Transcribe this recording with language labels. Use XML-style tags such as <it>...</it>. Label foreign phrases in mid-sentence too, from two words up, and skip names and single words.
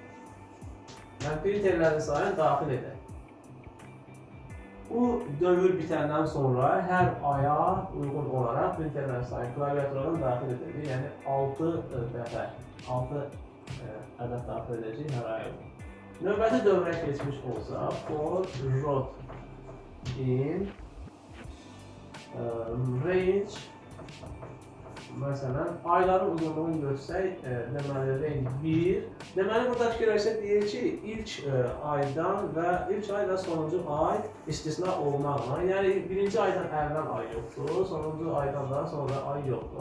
<az>Yəni, printerlərin sayını daxil edək. Bu dövr bitəndən sonra hər aya uyğun olaraq printerlərin sayını klaviaturadan daxil edilir. Yəni 6 dəfə, 6 ədəd daxil edəcək hər aya uyğun. Növbəti dövrə keçmiş olsa,</az> <en>for rot in range,</en> <az>məsələn, ayların uzunluğunu görsək, deməli, range 1. Deməli, burada fikirləşsək deyir ki, ilk aydan və ilk ay və sonuncu ay istisna olmaqla, yəni birinci aydan əvvəl ay yoxdur, sonuncu aydan da sonra ay yoxdur.</az>